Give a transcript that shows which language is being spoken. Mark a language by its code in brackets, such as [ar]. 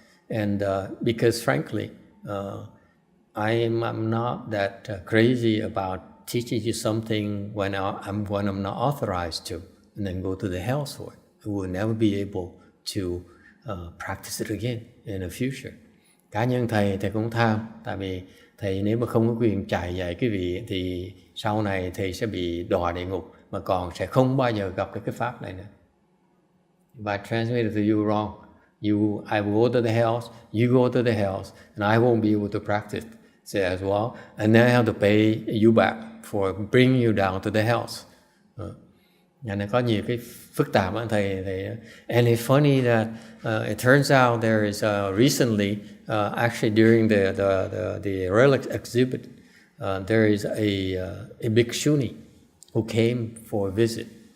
[en] And because frankly, I'm not that crazy about teaching you something when I'm not authorized to, and then go to the hells for it. I will never be able to practice it again in the future. [vi] Cá nhân thầy cũng tham, tại vì thầy nếu mà không có quyền chạy dạy quý vị thì sau này thầy sẽ bị đọa địa ngục, mà còn sẽ không bao giờ gặp cái pháp này nữa. [en] If I translate it to you wrong, I will go to the hells, you go to the hells, and I won't be able to practice it as well, and then I have to pay you back for bringing you down to the hells. [vi] Nó có nhiều cái phức tạp á thầy. [en] And it's funny that it turns out there is recently, actually during the relic exhibit, there is a bhikshuni who came for a visit.